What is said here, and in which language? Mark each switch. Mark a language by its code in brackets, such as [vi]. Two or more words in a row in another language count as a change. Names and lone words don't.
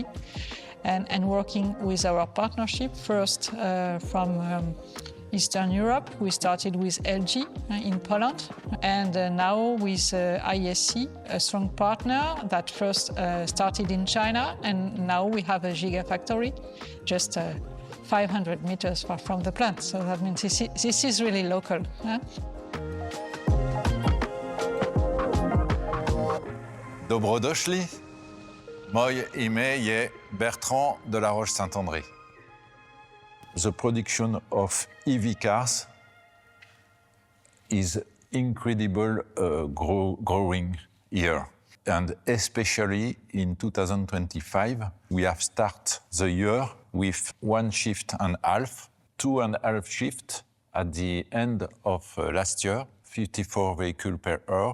[en] And working with our partnership, first from Eastern Europe, we started with LG in Poland, and now with ISC, a strong partner that first started in China, and now we have a gigafactory just 500 meters far from the plant. So that means this is really local. [sl] Dobrodošli. Moje ime je Bertrand de la Roche-Saint-André. [en] The production of EV cars is incredible growing here. And especially in 2025, we have started the year with 1.5 shifts, 2.5 shifts at the end of last year 54 vehicles per hour.